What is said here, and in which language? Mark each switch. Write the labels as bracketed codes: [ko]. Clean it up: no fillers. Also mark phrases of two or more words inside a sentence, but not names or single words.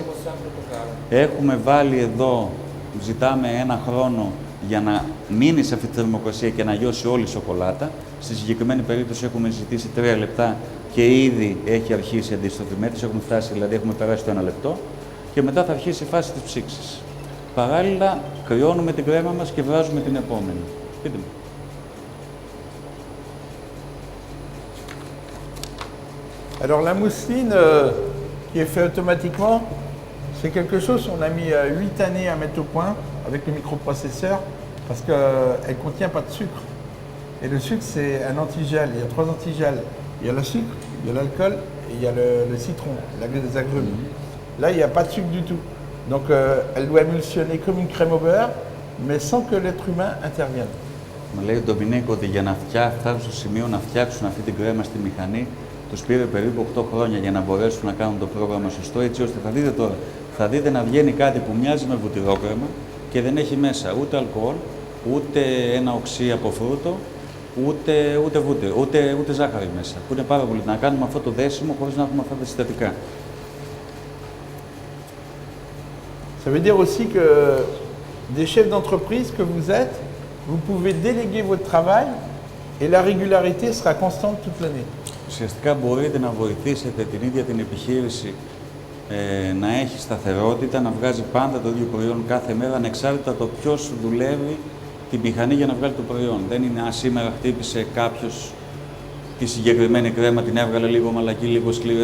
[el] Έχουμε βάλει εδώ, ζητάμε 1 χρόνο για να μείνει σε αυτή τη θερμοκρασία και να λιώσει όλη η σοκολάτα. Στη συγκεκριμένη περίπτωση έχουμε ζητήσει 3 λεπτά και ήδη έχει αρχίσει η αντίστροφη μέτρηση. Έχουμε φτάσει, δηλαδή έχουμε περάσει το 1 λεπτό και μετά θα αρχίσει η φάση της ψήξης. Παράλληλα, κρυώνουμε την κρέμα μας και βράζουμε την επόμενη. Πείτε μου. [fr] Alors la mousseline qui est faite automatiquement, c'est quelque chose qu'on a mis 8 années à mettre au point avec le microprocesseur parce qu'elle ne contient pas de sucre. Et le sucre, c'est un antigel. Il y a 3 antigels. Il y a le sucre, il y a l'alcool et il y a le citron, les agrumes. Là, il n'y a pas de sucre du tout. Donc elle doit émulsionner comme une crème au beurre, mais sans que l'être humain intervienne. [el] Μου λέει ο Ντομινίκο ότι για να φτάσουν στο σημείο να φτιάξουν αυτή την κρέμα στη μηχανή Τους πήρε περίπου 8 χρόνια για να μπορέσουν να κάνουν το πρόγραμμα σωστό, έτσι ώστε θα δείτε τώρα, θα δείτε να βγαίνει κάτι που μοιάζει με βουτυρόκρεμα και δεν έχει μέσα ούτε αλκοόλ, ούτε ένα οξύ από φρούτο, ούτε βούτυρο, ούτε ζάχαρη μέσα. Που είναι πάρα πολύ να κάνουμε αυτό το δέσιμο χωρίς να έχουμε αυτά τα συστατικά. [fr] Ça veut dire aussi que des chefs d'entreprise que vous êtes, vous pouvez déléguer votre travail et la régularité sera constante toute l'année. [el] Ουσιαστικά μπορείτε να βοηθήσετε την ίδια την επιχείρηση να έχει σταθερότητα, να βγάζει πάντα το ίδιο προϊόν κάθε μέρα, ανεξάρτητα το ποιος δουλεύει τη μηχανή για να βγάλει το προϊόν. Δεν είναι σήμερα χτύπησε κάποιος τη συγκεκριμένη κρέμα, την έβγαλε λίγο μαλακή, λίγο σκληρή.